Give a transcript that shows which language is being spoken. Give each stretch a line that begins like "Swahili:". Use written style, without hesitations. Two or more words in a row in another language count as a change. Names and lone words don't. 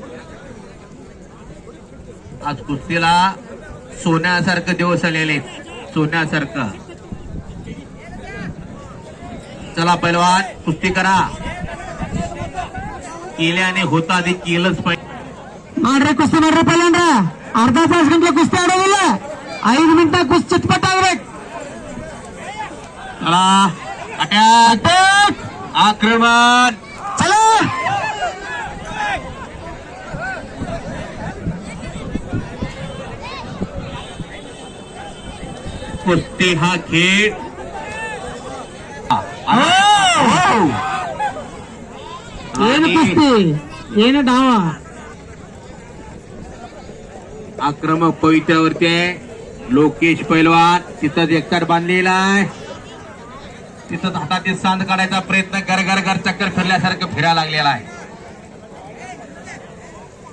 Marathi: आज कुस्तीला सोन्यासारखं दिवस आलेले. सोन्यासारखं. चला पैलवान कुस्ती करा. केल्याने होता आधी केलंच पाहिजे.
Kannada: ಮಾಡ್ರಿ ಕುಸ್ತಿ ಮಾಡ್ರಿ ಪೈಲವಾನ್ರ. ಅರ್ಧ ತಾಸು ಗಂಟೆ ಕುಸ್ತಿ ಆಡೋದಿಲ್ಲ. 5 ಮಿನಿಟ್ ಕುಸ್ತಿ ಚಿಟ್ಪಟ್ ಆಗ್ಬೇಕು.
Marathi: चला अटॅक आक्रमण. चला कुस्ती हा खेळ.
Kannada: ಏನು ಕುಸ್ತಿ ಏನು डाव.
Marathi: आक्रमक पवित्र्यावरती आहे. लोकेश पैलवान तिथं एकतर बांधलेला आहे. तिथं हातातील सांद काढायचा प्रयत्न घर घर घर चक्कर फिरल्यासारखं फिरायला लागलेला आहे.